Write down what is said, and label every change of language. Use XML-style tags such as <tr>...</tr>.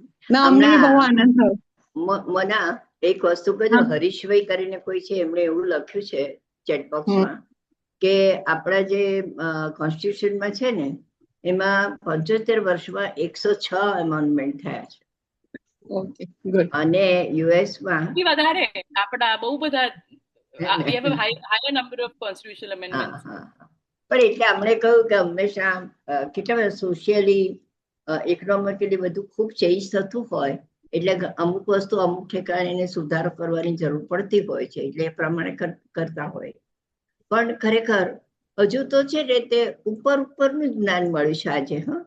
<gu>ના, અમને બહુ આનંદ થયો. મના એક વસ્તુ કહ્યું, હરીશભાઈ કરીને કોઈ છે, એમણે એવું લખ્યું છે ચેટબોક્સમાં કે આપણા જે કોન્સ્ટિટ્યુશનમાં છે ને એમાં 75 વર્ષમાં 106 એમેન્ડમેન્ટ થયા છે.</gu> <en>Okay, good.</en> <gu>અને યુએસમાં વધારે આપણા બહુ બધા</gu> <en>we have a higher number of constitutional amendments.</en> <gu>પણ એટલે આપણે કહ્યું કે હંમેશા કેટલા બધા સોશિયલી ઇકોનોમિકલી બધું ખૂબ ચેન્જ થતું હોય એટલે અમુક વસ્તુ અમુક ઠેકાણે એને સુધારો કરવાની જરૂર પડતી હોય છે, એટલે એ પ્રમાણે કરતા હોય. પણ ખરેખર હજુ તો છે ને તે ઉપરનું જ્ઞાન મળ્યું છે આજે.</gu>